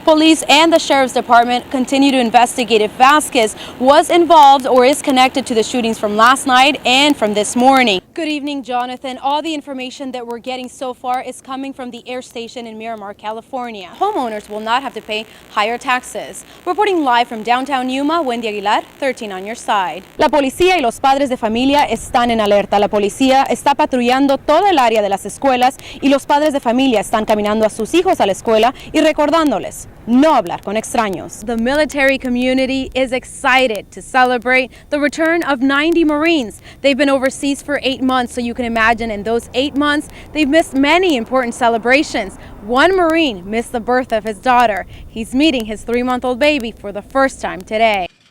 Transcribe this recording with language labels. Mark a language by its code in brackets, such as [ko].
[en] Police and the Sheriff's Department continue to investigate if Vasquez was involved or is connected to the shootings from last night and from this morning. Good evening, Jonathan. All the information that we're getting so far is coming from the air station in Miramar, California. Homeowners will not have to pay higher taxes. Reporting live from downtown Yuma, Wendy Aguilar, 13 on your side. [es] La policía y los padres de familia están en alerta. La policía está patrullando toda el área de las escuelas y los padres de familia están caminando a sus hijos a la escuela y recordándoles no hablar con extraños. [en] The military community is excited to celebrate the return of 90 Marines. They've been overseas for 8 months, so you can imagine in those 8 months, they've missed many important celebrations. One Marine missed the birth of his daughter. He's meeting his 3-month-old baby for the first time today.